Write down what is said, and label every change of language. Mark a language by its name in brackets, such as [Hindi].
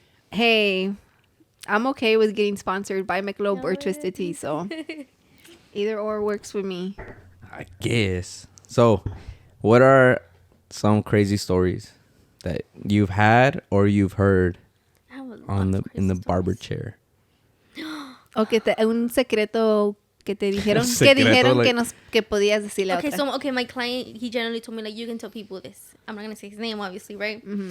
[English] Hey, I'm okay with getting sponsored by Michelob or Twisted Tea, so either or works with me. I guess. So, what are some crazy stories that you've had or you've heard in the barber chair? [Spanish] O un secreto que te dijeron, que podías decirle a otra. [English] Okay, so my client, he generally told me like, you can tell people this. I'm not gonna say his name, obviously, right?